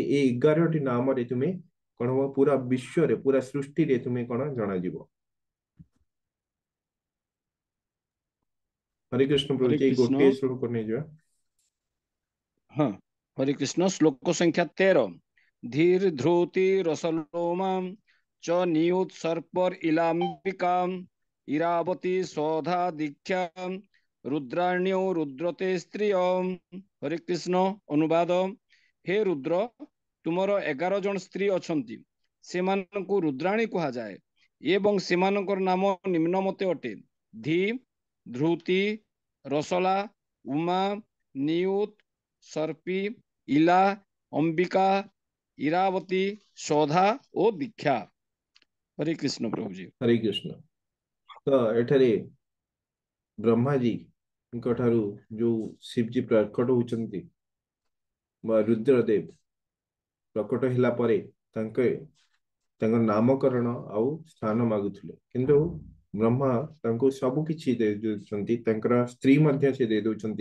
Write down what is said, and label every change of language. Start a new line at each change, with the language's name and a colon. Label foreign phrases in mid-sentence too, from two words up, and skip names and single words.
Odia: ଏଇ 11ଟି ନାମରେ ତୁମେ କଣ ହବ, ପୁରା ବିଶ୍ୱରେ, ପୁରା ସୃଷ୍ଟିରେ ତୁମେ କଣ ଜଣାଯିବ। ହରେ କୃଷ୍ଣ ହରେ ପ୍ରଭୁଜୀ, ଏଇ କୃଷ୍ଣ। ଗୋଟିଏ ଶ୍ଲୋକ ନେଇଯିବା। ହଁ, ହରେ କୃଷ୍ଣ। ଶ୍ଲୋକ ସଂଖ୍ୟା 13।
Sanskrit: ଧୀର ଧ୍ରୁତି ରସଲୋମାମ୍ च नियुत सर्पर इलाम्बिकाम् इरावती स्वधा दीक्षा रुद्राण्यो रुद्रते स्त्रिय।
Odia: हरे कृष्ण। ଅନୁବାଦ, हे रुद्र, ତୁମର 11 ଜଣ ସ୍ତ୍ରୀ ଅଛନ୍ତି, ସେମାନଙ୍କୁ ରୁଦ୍ରାଣୀ କୁହାଯାଏ ଏବଂ ସେମାନଙ୍କର ନାମ ନିମ୍ନମତେ ଅଟେ: ଧୀ, ଧ୍ରୁତି, ରସଲା, ଉମା, ନିୟୁତ, सर्पी, इला, अंबिका, इरावती, शोधा ଓ ଦୀକ୍ଷା। ହରେ କୃଷ୍ଣ ପ୍ରଭୁଜୀ। ହରେ କୃଷ୍ଣ। ତ ଏଠାରେ ବ୍ରହ୍ମାଜୀଙ୍କ ଠାରୁ ଯୋଉ ଶିବଜୀ ପ୍ରକଟ ହଉଛନ୍ତି ବା ରୁଦ୍ରଦେବ ପ୍ରକଟ ହେଲା ପରେ ତାଙ୍କର ନାମକରଣ ଆଉ ସ୍ଥାନ ମାଗୁଥିଲେ, କିନ୍ତୁ ବ୍ରହ୍ମା ତାଙ୍କୁ ସବୁ କିଛି ଦେଇ ଦଉଛନ୍ତି, ତାଙ୍କର ସ୍ତ୍ରୀ ମଧ୍ୟ ସେ ଦେଇ ଦଉଛନ୍ତି।